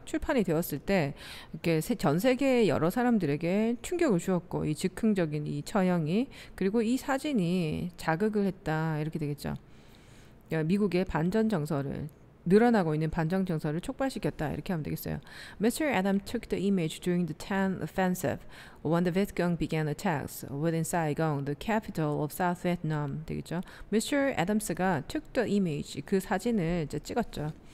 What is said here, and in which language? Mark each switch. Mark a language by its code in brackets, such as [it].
[ko] 출판이 되었을 때 이렇게 전 세계 여러 사람들에게 충격을 주었고 이 즉흥적인 이 처형이 그리고 이 사진이 자극을 했다 이렇게 되겠죠. 미국의 반전 정서를 늘어나고 있는 반전 정서를 촉발시켰다 이렇게 하면 되겠어요. [en] Mr. Adams took the image during the Tet Offensive when the Vietcong began attacks within Saigon, the capital of South Vietnam [ko] 되겠죠. [en] Mr. [ko] Adams가 [en] took the image [ko] 그 사진을 이제 찍었죠.